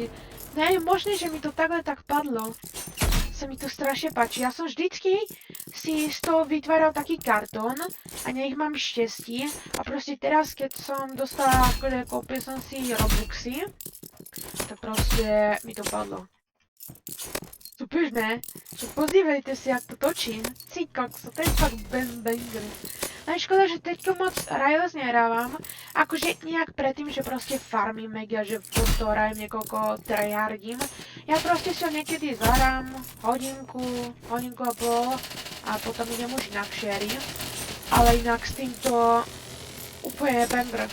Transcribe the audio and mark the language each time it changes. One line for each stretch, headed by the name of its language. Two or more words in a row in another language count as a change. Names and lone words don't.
Slovak: Nie je možné, že mi to takhle tak padlo. Sa mi to strašne páči. Ja som vždycky si z toho vytváral taký kartón a nech mám šťastie. A proste teraz, keď som dostala, akože kúpil som si Robuxy, tak proste mi to padlo.
Czech: Super, ne? Podívejte si, jak to točím.
Slovak: Ty kokso,
Czech: to je fakt banger.
Slovak: No je škoda, že teďko moc Rivals nehrávam. Akože nejak predtým, že proste farmím mega, že furt to hrajem niekoľko tryhardím. Ja proste si ho niekedy zahrám hodinku a pol a potom idem už inak šery. Ale inak s týmto úplne banger.